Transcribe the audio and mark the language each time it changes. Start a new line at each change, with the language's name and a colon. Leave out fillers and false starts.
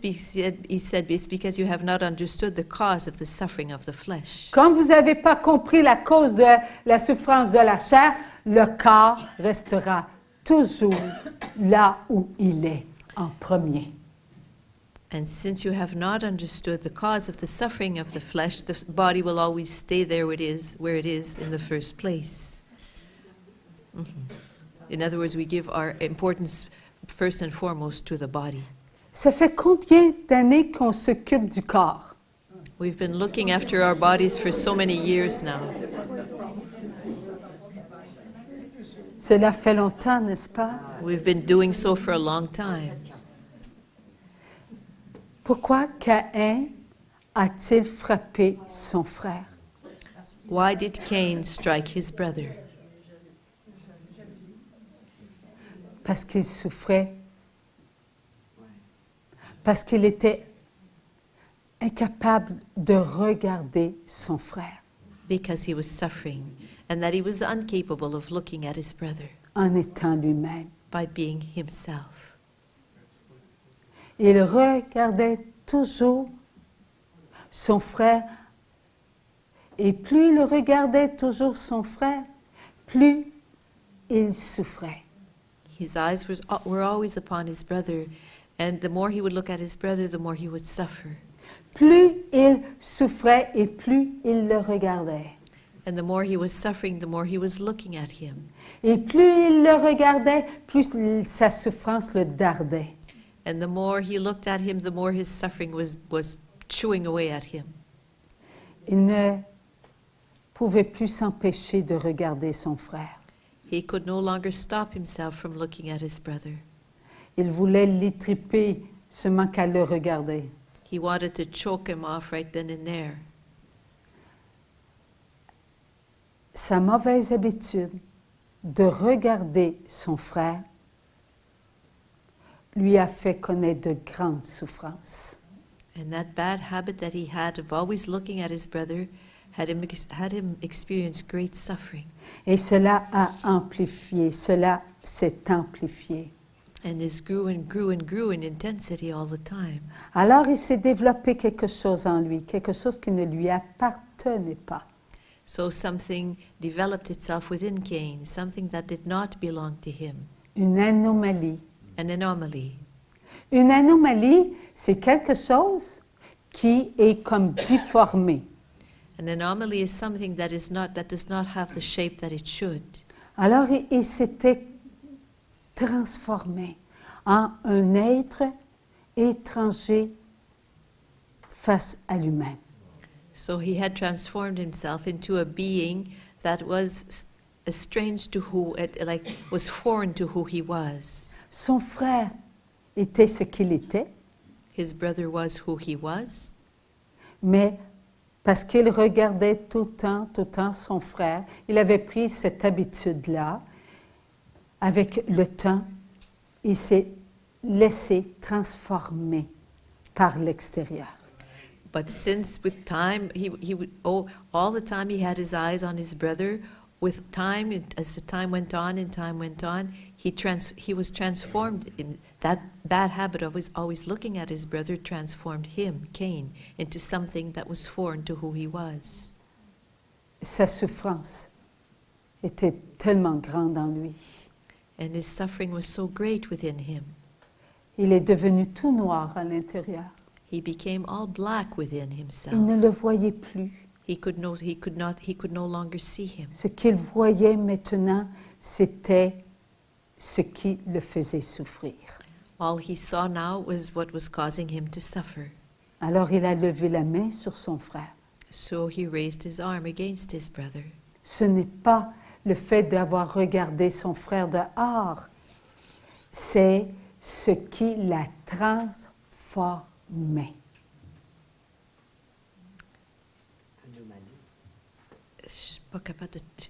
English: He said, it's because you have not understood the cause of the suffering of the flesh.
French: Comme vous n'avez pas compris la cause de la souffrance de la chair, le corps restera toujours là où il est, en premier.
English: And since you have not understood the cause of the suffering of the flesh, the body will always stay there where it is in the first place. In other words, we give our importance first and foremost to the body.
French: Ça fait combien d'années qu'on s'occupe du corps?
English: We've been looking after our bodies for so many years now.
French: Cela fait longtemps, n'est-ce pas?
English: We've been doing so for a long time.
French: Pourquoi Caïn a-t-il frappé son frère?
English: Why did Cain strike his brother?
French: Parce qu'il souffrait. Parce qu'il était incapable de regarder son frère.
English: Because he was suffering, and that he was incapable of looking at his brother.
French: En étant lui-même.
English: By being himself.
French: Il regardait toujours son frère, et plus il regardait toujours son frère, plus il souffrait.
English: His eyes were always upon his brother, and the more he would look at his brother, the more he would suffer.
French: Plus il souffrait et plus il le regardait.
English: And the more he was suffering, the more he was looking at him.
French: Et plus il le regardait, plus sa souffrance le dardait.
English: And the more he looked at him, the more his suffering was chewing away at him.
French: Il ne pouvait plus s'empêcher de regarder son frère.
English: He could no longer stop himself from looking at his brother.
French: Il voulait l'étriper seulement qu'à le regarder.
English: He wanted to choke him off right then and there.
French: Sa mauvaise habitude de regarder son frère lui a fait connaître de grandes souffrances.
English: And that bad habit that he had of always looking at his brother had him experience great suffering.
French: Et cela a amplifié, cela s'est amplifié.
English: And this grew and grew and grew in intensity all the time.
French: Alors il s'est développé quelque chose en lui, quelque chose qui ne lui appartenait pas.
English: So something developed itself within Cain, something that did not belong to him.
French: Une anomalie.
English: An anomaly.
French: Une anomalie, c'est quelque chose qui est comme difformé.
English: An anomaly is something that does not have the shape that it should.
French: Alors il s'était transformé en un être étranger face à lui-même.
English: So he had transformed himself into a being that was strange to was foreign to who he was.
French: Son frère était ce qu'il était,
English: His brother was who he was,
French: mais parce qu'il regardait tout le temps son frère, il avait pris cette habitude-là. Avec le temps, il s'est laissé transformer par l'extérieur.
English: but since with time all the time he had his eyes on his brother. With time, as the time went on and time went on, he was transformed. In that bad habit of always looking at his brother transformed him, Cain, into something that was foreign to who he was.
French: Sa souffrance était tellement grande en lui.
English: And his suffering was so great within him.
French: Il est devenu tout noir à l'intérieur.
English: He became all black within himself.
French: Il ne le voyait plus.
English: He could no longer see him.
French: Ce qu'il voyait maintenant, c'était ce qui le faisait souffrir.
English: All he saw now was what was causing him to suffer.
French: Alors il a levé la main sur son frère.
English: So he raised his arm against his brother.
French: Ce n'est pas le fait d'avoir regardé son frère dehors, c'est ce qui la transformait. Je suis pas capable de...